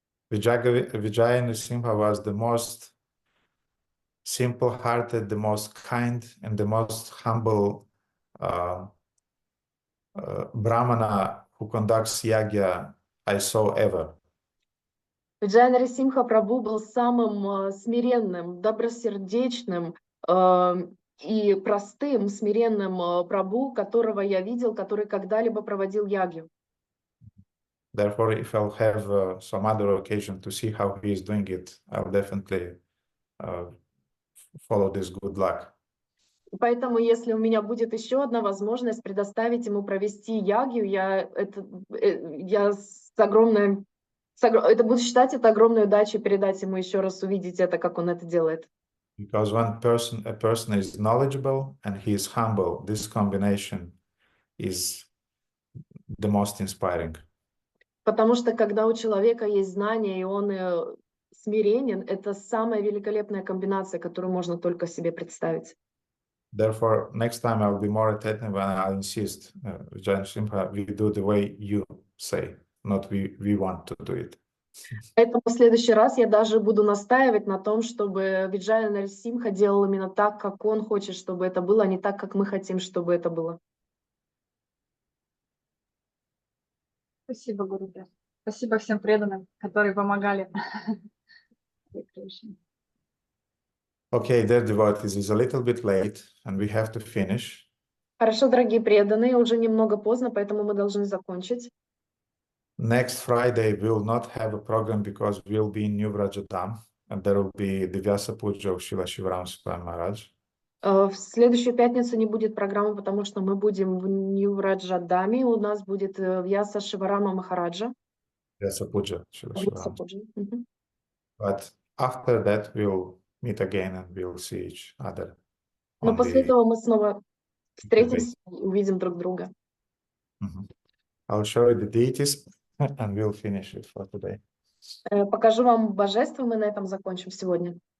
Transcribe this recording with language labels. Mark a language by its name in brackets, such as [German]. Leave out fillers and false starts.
[English] Vijaya Nrsimha was the most simple-hearted, the most kind, and the most humble Brahmana who conducts yagya I saw ever. [Russian] Виджая Нарисимха Прабhu был самым смиренным, добросердечным и простым, смиренным Прабhu, которого я видел, который когда-либо проводил ягью. [English] Therefore, if I'll have some other occasion to see how he is doing it, I'll definitely follow this good luck. [Russian] Поэтому, если у меня будет еще одна возможность предоставить ему провести ягью, это буду считать это огромной удачей передать ему еще раз увидеть это, как он это делает. [English] Because a person is knowledgeable and he is humble, this combination is the most inspiring. [Russian] Потому что когда у человека есть знания и он смиренен, это самая великолепная комбинация, которую можно только себе представить. [English] Therefore, next time I'll be more attentive and I'll insist, Vijaya Nrsimha, we do the way you say, not we want to do it. [Russian] Поэтому в следующий раз я даже буду настаивать на том, чтобы Виджая Нарисимха делал именно так, как он хочет, чтобы это было, а не так, как мы хотим, чтобы это было. Спасибо, Гурудев. Спасибо всем преданным, которые помогали. [English] Okay, dear devotees, it's a little bit late and we have to finish. [Russian] Хорошо, дорогие преданные, уже немного поздно, поэтому мы должны закончить. [English] Next Friday we will not have a program because we'll be in New Vrajadam and there will be the Vyasa Puja of Srila Shivaram Swami Maharaj. [Russian] В следующую пятницу не будет программы, потому что мы будем в Нью-Раджадаме, у нас будет Вьяса Шиварама Махараджа. [English] Vyasa Puja, Srila [Russian] Вьяса [English] Shivaram. [Russian] Пуджа. [English] But after that we'll meet again and we'll see each other. [Russian] Но [English] on [Russian] после [English] the- [Russian] этого мы снова встретимся и увидим друг друга. [English] I'll show you the deities and we'll finish it for today. [Russian] Покажу вам божество, мы на этом закончим сегодня.